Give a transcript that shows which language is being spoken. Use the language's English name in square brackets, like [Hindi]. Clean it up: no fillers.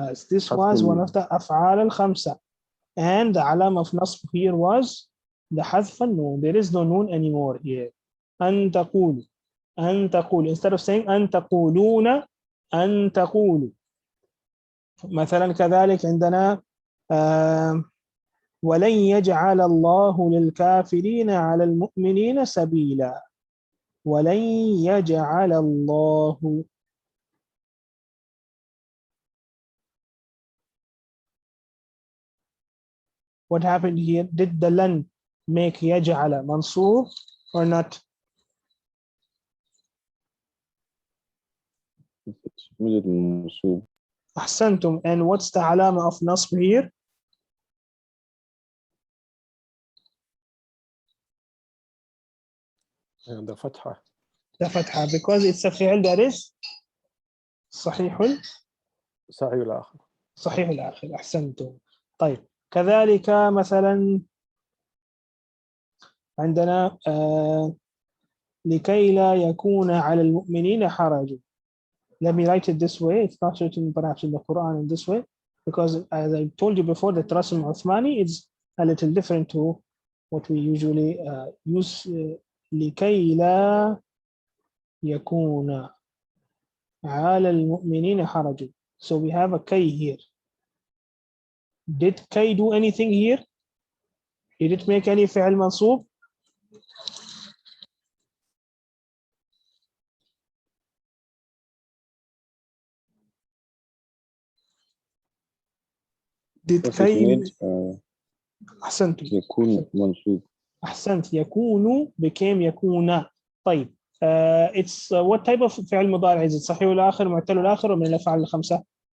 [English] This was one of the af'al al-khamsa, and the alama of nasb here was the hadf al-noon. There is no noon anymore here. [Arabic] أن تقول, [English] instead of saying [Arabic] أن تقولون, أن تقول. مثلا كذلك عندنا ولن يجعل الله للكافرين على المؤمنين سبيلا. ولن يجعل الله. [English] What happened here? Did the lan make yaj'ala mansoob or not? It's made it mansoob. [Arabic] Ahsantum. [English] And what's the alama of nasb here? And the fatha. The fatha, because it's a fi'l that is صحيح [Arabic] الآخر. صحيح الآخر. أحسنتم. طيب, كذلك مثلا عندنا لكي لا يكون على المؤمنين حرج. [English] Let me write it this way. It's not written perhaps in the Quran in this way, because as I told you before, the Rasm Uthmani is a little different to what we usually use. [Arabic] لكي لا يكون على المؤمنين حرج. [English] So we have a kay here. Did kay do anything here? Did it make any fi'l mansoob? Did kay [Arabic] أحسنت يكون منصوب. أحسنت. يكون [English] became [Arabic] يكون. [English] طيب, it's what type of فعل مضارع is it? [Arabic] صحيح الآخر, معتل الآخر, ومن الأفعال الخمسة؟